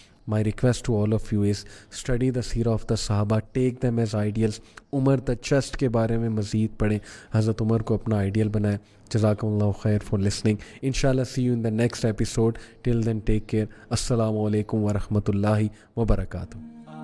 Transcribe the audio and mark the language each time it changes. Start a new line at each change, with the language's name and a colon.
English: My request to all of you is study the سیرہ of the صحابہ, take them as ideals.
Urdu: Umar
English: the just
Urdu: کے بارے میں مزید پڑھیں, حضرت عمر کو اپنا آئیڈیل بنائیں.
Arabic: جزاکم اللہ خیر
English: for listening. انشاءاللہ see you in the next episode. Till then take care.
Arabic: السلام علیکم ورحمۃ اللہ وبرکاتہ.